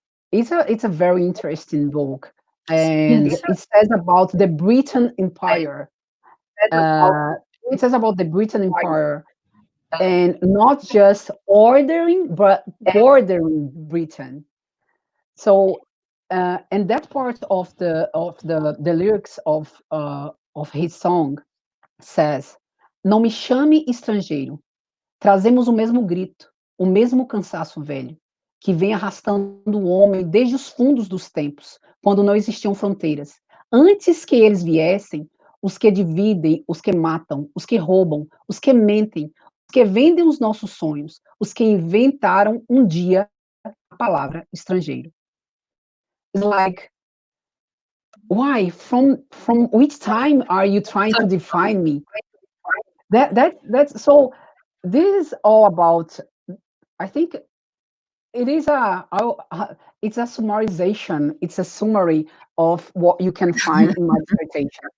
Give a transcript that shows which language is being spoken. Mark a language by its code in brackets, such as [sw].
[en] It's a very interesting book, and Yes. it says about the Britain Empire. It says about the Britain Empire, and not just ordering, but bordering Britain. So, and that part of the lyrics of his song says, [pt] não me chame estrangeiro, trazemos o mesmo grito, o mesmo cansaço velho, que vem arrastando o homem desde os fundos dos tempos, quando não existiam fronteiras. Antes que eles viessem, os que dividem, os que matam, os que roubam, os que mentem, os que vendem os nossos sonhos, os que inventaram um dia a palavra estrangeiro. [en] It's like, why? From which time are you trying to define me? That's so. This is all about. I think it is it's a summarization. It's a summary of what you can find in my dissertation.